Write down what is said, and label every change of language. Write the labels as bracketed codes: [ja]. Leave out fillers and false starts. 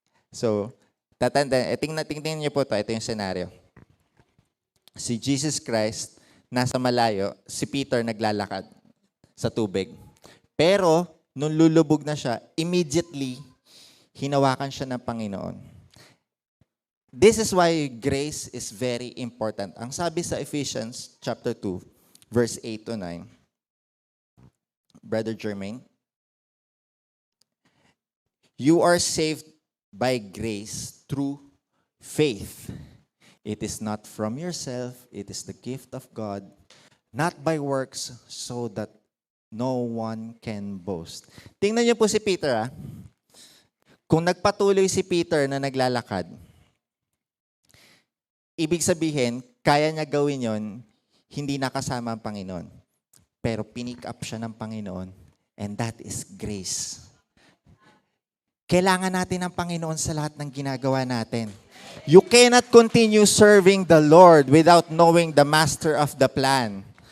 [tl] So, tingnan niyo po ito. Ito yung scenario. Si Jesus Christ, nasa malayo, si Peter naglalakad sa tubig. Pero, nung lulubog na siya, immediately, hinawakan siya ng Panginoon. [en] This is why grace is very important. [tl] Ang sabi sa Ephesians chapter 2, verse 8 to 9, [en] Brother Jermaine, you are saved by grace through faith. It is not from yourself, it is the gift of God, not by works, so that no one can boast. [tl] Tingnan niyo po si Peter, Kung nagpatuloy si Peter na naglalakad, ibig sabihin, kaya niya gawin yon, hindi nakasama ang Panginoon. Pero pinick up siya ng Panginoon, [en] and that is grace. [tl] Kailangan natin ng Panginoon sa lahat ng ginagawa natin. [en] You cannot continue serving the Lord without knowing the master of the plan.